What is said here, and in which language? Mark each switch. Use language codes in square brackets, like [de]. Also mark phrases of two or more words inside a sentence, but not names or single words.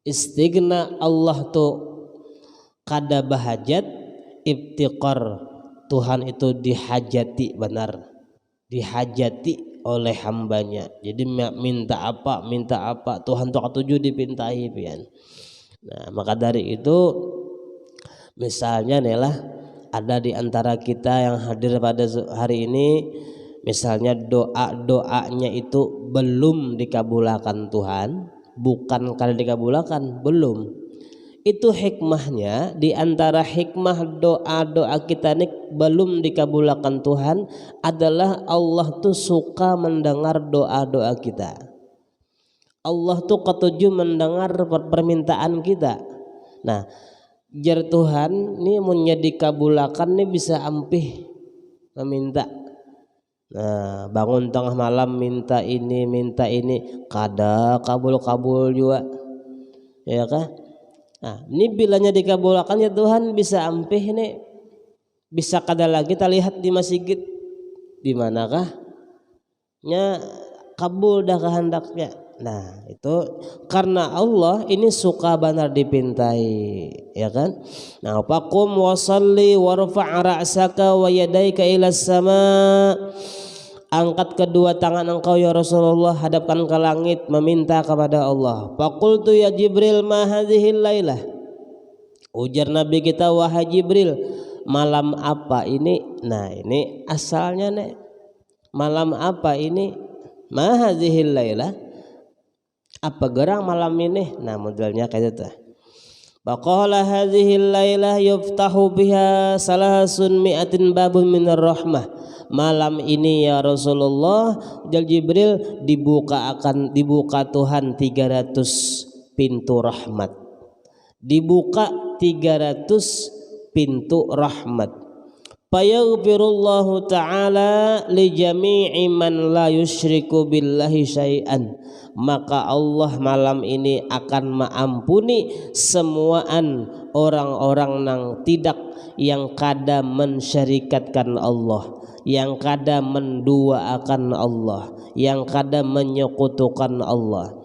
[bjn] Istighna Allah tuh kada bahajat, iftiqar Tuhan itu dihajati, benar dihajati oleh hambanya. Jadi minta apa Tuhan tuh ketujuh dipintai pian. [id] Nah maka dari itu misalnya nih lah, ada di antara kita yang hadir pada hari ini, misalnya doanya itu belum dikabulkan Tuhan, bukan karena dikabulkan, belum. Itu hikmahnya, di antara hikmah doa kita ini belum dikabulkan Tuhan adalah Allah tuh suka mendengar doa kita. Allah tuh ketujuh mendengar permintaan kita. [bjn] Nah jar Tuhan nih menjadi kabulakan nih bisa ampih meminta. Nah bangun tengah malam minta ini kada kabul juga, ya kan? Nah ini bilanya dikabulkan ya Tuhan bisa ampih nih, bisa kada lagi kita lihat di masjid di manakah nya kabul dah kehendaknya. [id] Nah itu karena Allah ini suka benar dipintai, ya kan? Nah [ar] فقم وصل وارفع رأسك ويديك إلى السماء, [id] angkat kedua tangan engkau ya Rasulullah, hadapkan ke langit meminta kepada Allah. [ar] فقلت يا جبريل ما هذه الليلة, [bjn] ujar Nabi kita wahai Jibril, malam apa ini? Nah ini asalnya nih, malam apa ini? [ar] ما هذه الليلة, [id] apa gerang malam ini? [bjn] Nah modelnya kayak itu. [ar] فقال هذه الليلة يفتح بها ثلاث مائة باب من الرحمة. [bjn] Malam ini ya Rasulullah, ujar Jibril, dibuka Tuhan 300 pintu rahmat. [id] Dibuka 300 pintu rahmat. [ar] فيغفر الله تعالى لجميع من لا يشرك بالله شيئا, [id] maka Allah malam ini akan mengampuni semuaan orang-orang yang tidak, yang kada mensyarikatkan Allah, yang kada menduaakan Allah, yang kada menyekutukan Allah.